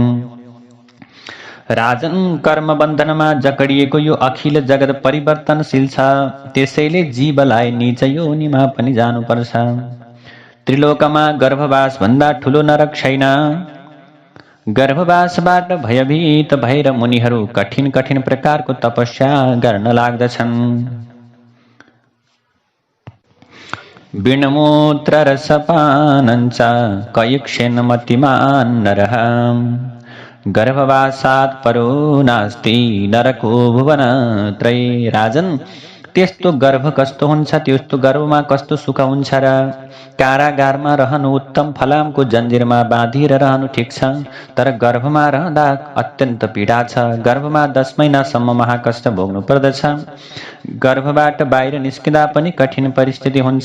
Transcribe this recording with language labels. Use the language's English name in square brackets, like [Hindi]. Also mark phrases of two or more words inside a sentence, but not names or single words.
[Nepali] राजन, कर्म बन्धनमा जकडिएको यो अखिल जगत परिवर्तनशील छ। त्यसैले जीवलाई नीच योनिमा पनि जानुपर्छ। त्रिलोकमा गर्भवास भन्दा ठुलो नरक छैन। गर्भवासबाट भयभीत भएर मुनिहरू कठिन कठिन प्रकारको तपस्या गर्न लाग्दछन्। [Sanskrit] विणमूत्र रसपानञ्च कयक्षेन मतिमान् नरः गर्भवासात् परो नास्ति नरको भुवनत्रये। [Nepali] राजन, त्यस्तो गर्भ कस्तो हुन्छ? त्यस्तो गर्भमा कस्तो सुख हुन्छ र? कारागारमा रहनु उत्तम, फलामको जन्जिरमा बाँधिएर रहनु ठिक छ, तर गर्भमा रहँदा अत्यन्त पीडा छ। गर्भमा 10 महिनासम्म महाकष्ट भोग्नु पर्दछ। गर्भबाट बाहिर निस्किँदा पनि कठिन परिस्थिति हुन्छ।